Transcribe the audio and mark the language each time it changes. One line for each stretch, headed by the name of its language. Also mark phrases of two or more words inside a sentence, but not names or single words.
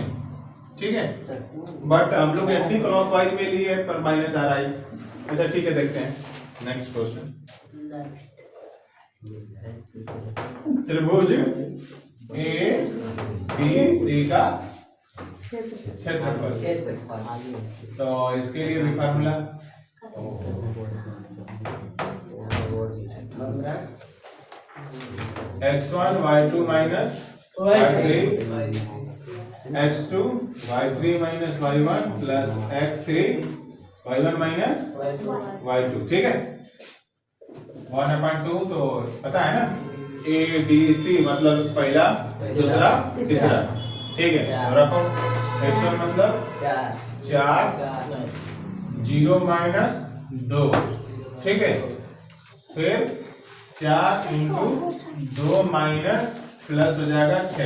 Hindi: ठीक है बट हम लोग
English: anti clockwise
Hindi: में लिए पर माइनस आ रहा है। अच्छा ठीक है देखते हैं
English: next question.
Hindi: त्रिभुज ABC का क्षेत्रफल, तो इसके लिए भी फार्मूला
English: x1 y2 minus y3 x2 y3 minus y1 plus x3 y1 minus y2।
Hindi: ठीक है 1/2 तो पता है ना, ABC मतलब पहला दूसरा तीसरा। ठीक है तो रखो x1 मतलब 4 0 minus 2। ठीक है फिर 4 इंटू 2
English: minus plus
Hindi: हो जाएगा 6।